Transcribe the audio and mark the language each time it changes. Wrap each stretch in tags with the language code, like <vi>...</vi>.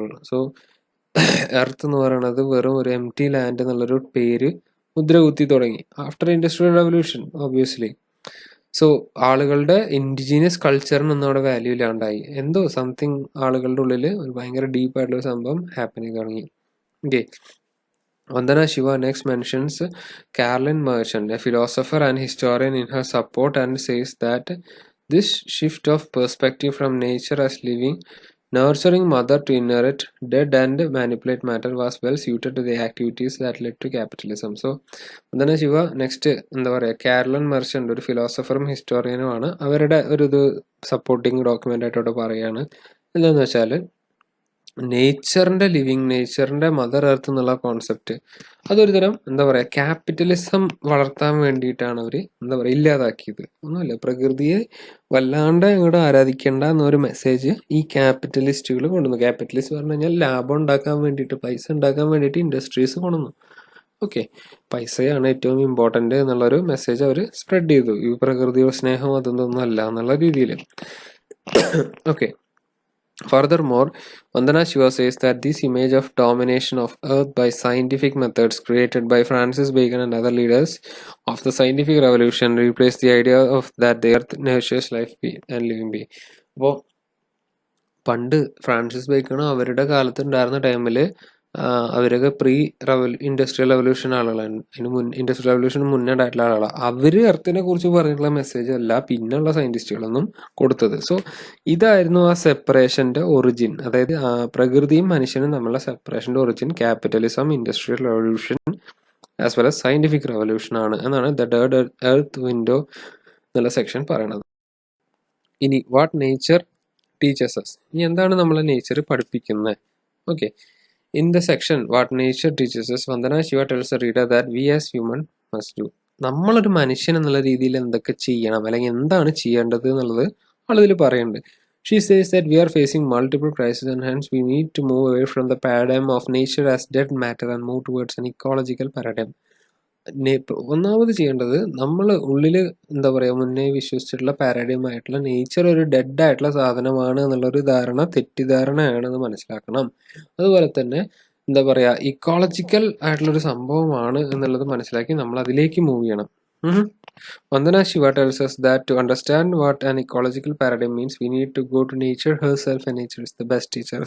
<ml>So earth എന്ന് പറയുന്നത് വെറും ഒരു എം ടി ലാൻഡ് എന്നുള്ളൊരു പേര് മുദ്രകുത്തി തുടങ്ങി after industrial revolution obviously. So ആളുകളുടെ ഇൻഡിജീനിയസ് കൾച്ചറിനൊന്നും അവിടെ വാല്യൂ ഇല്ലാണ്ടായി. എന്തോ സംതിങ് ആളുകളുടെ ഉള്ളിൽ ഒരു ഭയങ്കര ഡീപ്പായിട്ടുള്ള സംഭവം ഹാപ്പൻ ചെയ്ത് തുടങ്ങി.</ml> <en>Okay, Vandana Shiva next mentions Carolyn Merchant, a philosopher and historian, in her support, and says that this shift of perspective from nature as living, nurturing mother to inherit, dead and manipulate matter was well suited to the activities that led to capitalism. So Vandana Shiva next</en> <ml>എന്താ പറയുക കാരലൻ merchant ഒരു ഫിലോസഫറും ഹിസ്റ്റോറിയനുമാണ്. അവരുടെ ഒരു ഇത് supporting document ആയിട്ടോട്ട് പറയുകയാണ്. എന്താണെന്ന് വെച്ചാൽ നേച്ചറിൻ്റെ living, നേച്ചറിൻ്റെ mother earth എന്നുള്ള കോൺസെപ്റ്റ് അതൊരു തരം എന്താ പറയുക ക്യാപിറ്റലിസം വളർത്താൻ വേണ്ടിയിട്ടാണ് അവർ എന്താ പറയുക ഇല്ലാതാക്കിയത്. ഒന്നുമില്ല, പ്രകൃതിയെ വല്ലാണ്ട് അങ്ങോട്ട് ആരാധിക്കേണ്ട എന്നൊരു മെസ്സേജ് ഈ ക്യാപിറ്റലിസ്റ്റുകൾ കൊണ്ടുവന്നു. ക്യാപിറ്റലിസ്റ്റ് പറഞ്ഞു കഴിഞ്ഞാൽ ലാഭം ഉണ്ടാക്കാൻ വേണ്ടിയിട്ട്, പൈസ ഉണ്ടാക്കാൻ വേണ്ടിയിട്ട് ഇൻഡസ്ട്രീസ് കൊണ്ടുവന്നു. ഓക്കെ, പൈസയാണ് ഏറ്റവും ഇമ്പോർട്ടൻ്റ് എന്നുള്ളൊരു മെസ്സേജ് അവർ സ്പ്രെഡ് ചെയ്തു. ഈ പ്രകൃതിയുടെ സ്നേഹം അതൊന്നും അല്ല എന്നുള്ള രീതിയിൽ.</ml> <en>Okay, furthermore, Vandana Shiva says that this image of domination of Earth by scientific methods created by Francis Bacon and other leaders of the scientific revolution replaced the idea of that the Earth nurtures life and living being.</en> <ml>അപ്പോൾ പണ്ട് Francis ബേക്കണും അവരുടെ കാലത്ത് ഉണ്ടായിരുന്ന ടൈമിൽ അവരൊക്കെ industrial revolution ആളുകളാണ്. Industrial റവല്യൂഷന് മുന്നേ ഉണ്ടായിട്ടുള്ള ആളുകളാണ്. അവർ എർത്തിനെ കുറിച്ച് പറഞ്ഞിട്ടുള്ള മെസ്സേജ് അല്ല പിന്നെയുള്ള സയന്റിസ്റ്റുകളൊന്നും കൊടുത്തത്. സോ ഇതായിരുന്നു ആ സെപ്പറേഷന്റെ ഒറിജിൻ. അതായത് പ്രകൃതിയും മനുഷ്യനും തമ്മിലുള്ള സെപ്പറേഷന്റെ origin capitalism, industrial revolution as well as scientific revolution ആണ് എന്നാണ് ദ ഡെഡ് എർത്ത് വിൻഡോ എന്നുള്ള സെക്ഷൻ പറയണത്. ഇനി</ml> <en>what nature teaches us,</en> <ml>ഇനി എന്താണ് നമ്മളെ നേച്ചർ പഠിപ്പിക്കുന്നത്?</ml> <en>Okay, in the section what nature teaches us, Vandana Shiva tells the reader that we as human must do.</en> <ml>നമ്മളൊരു മനുഷ്യൻ എന്നുള്ള രീതിയിൽ എന്തൊക്കെ ചെയ്യണം അല്ലെങ്കിൽ എന്താണ് ചെയ്യേണ്ടത് എന്നുള്ളത് ആളിതിൽ പറയുന്നുണ്ട്.</ml> <en>She says that we are facing multiple crises and hence we need to move away from the paradigm of nature as dead matter and move towards an ecological paradigm.</en> <ml>ഒന്നാമത് ചെയ്യേണ്ടത് നമ്മൾ ഉള്ളിൽ എന്താ പറയുക മുന്നേ വിശ്വസിച്ചിട്ടുള്ള പാരഡൈം ആയിട്ടുള്ള നേച്ചർ ഒരു dead ആയിട്ടുള്ള സാധനമാണ് എന്നുള്ളൊരു തെറ്റിദ്ധാരണയാണെന്ന് മനസ്സിലാക്കണം. അതുപോലെ തന്നെ എന്താ പറയുക ഇക്കോളജിക്കൽ ആയിട്ടുള്ളൊരു സംഭവമാണ് എന്നുള്ളത് മനസ്സിലാക്കി നമ്മൾ അതിലേക്ക് മൂവ് ചെയ്യണം.</ml> <en>Vandana Shiva tells us that to understand what an ecological paradigm means, we need to go to nature herself, and nature is the best teacher.</en>